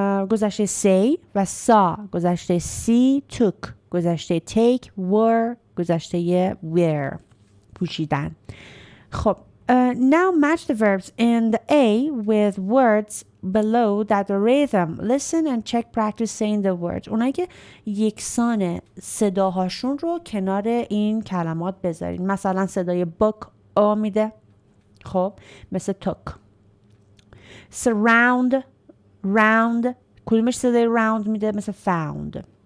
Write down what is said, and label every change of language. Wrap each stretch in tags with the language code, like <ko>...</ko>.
<en>گذشته say و saw گذشته see took گذشته take were گذشته wear پوشیدن خب now match the verbs in the A with words below that rhythm. Listen and check practice saying the words.</en> <fa>اونایی که یکسان صداهاشون رو کنار این کلمات بذارین. مثلا صدای book میده. خب مثل took. surround round کدومش صدای round میده؟ مثل found.</fa>